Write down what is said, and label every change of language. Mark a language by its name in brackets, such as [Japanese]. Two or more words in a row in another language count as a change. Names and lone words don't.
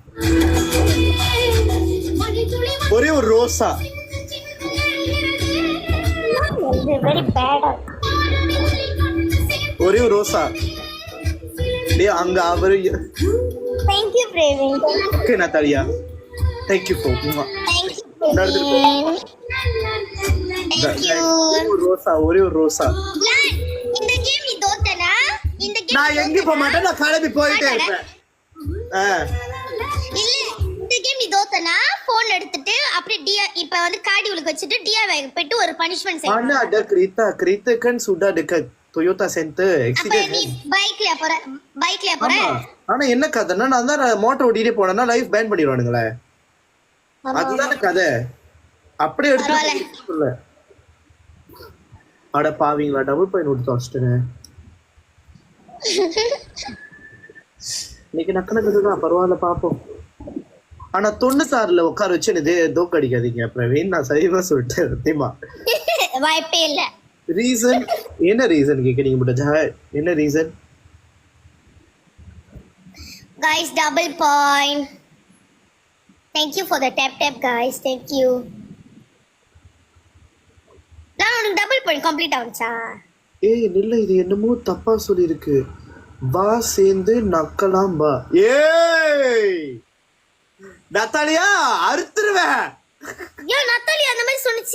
[Tamil] ஒரே ஒரு ரோசா. [English] very bad. [Tamil] ஒரே ஒரு ரோசா. டேய் அங்க அவரு. [English] thank you பிரவீன். ஓகே நதாலியா, thank you for thank you பிரவீன். thank you. [Tamil] ரோசா, ஒரே ஒரு ரோசா. இந்த கேம் நீ தோத்தனா? இந்த கேம் நான் எங்க போக மாட்டேன், நான் கிளம்பி போயிட்டே இருப்பேன். இல்ல இந்த கேம் நீ தோத்தனா போன் எடுத்துட்டு அப்படியே இப்ப வந்து காடி உலக வச்சிட்டு டிஆர்ஐ போயிட்டு ஒரு பனிஷ்மென்ட் செய்யணும். [Malay] ஆனா ada kereta kan sudah dekat Toyota Center [Tamil] அப்ப நீ [English] accident. [Tamil] பைக்ல போற. ஆனா என்ன கதைன்னா நான் தான் மோட்டர் ஓட்டிட்டே போனேன்னா [English] life ban [Tamil] பண்ணிடுவானுங்களே. அதுதானே கதை. அப்படியே எடுத்து அட பாவீங்களா, [English] double point [Tamil] கொடுத்து வச்சிட்டேன். இன்னைக்கு நக்கனதான் பரவாயில்ல பாப்போம். ஆனா 96ல உட்கார வச்சு எனக்கு தோக்க அடிக்காதீங்க பிரவீன், நான் சரிவா சொல்லிட்டேன் சத்தியமா. வாய்ப்பே இல்ல. ரீசன் என்ன? ரீசன் கேக்குறீங்க முடிஞ்சா என்ன ரீசன்? [English] Guys, double point. Thank you for the tap guys. Thank you. [Tamil] நான் உனக்கு [English] double point complete [Tamil] ஆவுச்சா? ஏய் இல்ல, இது என்னமோ தப்பா சொல்லிருக்கு. வா சேர்ந்து நக்கலாம் வா. ஏய் நத்தாலியா அறுத்துருவேன். ஏன் நத்தாலி அந்த மாதிரி சொன்னுச்சு?